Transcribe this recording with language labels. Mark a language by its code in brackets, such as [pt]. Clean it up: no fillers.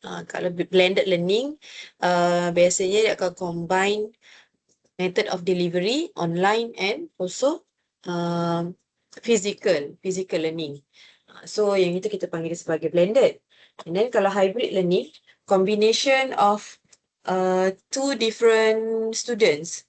[id] Kalau [en] blended learning, [id] biasanya dia akan [en] combine method of delivery, online and also physical learning. So [id] yang itu kita panggil sebagai blended. [en] And then [id] kalau [en] hybrid learning, combination of two different students.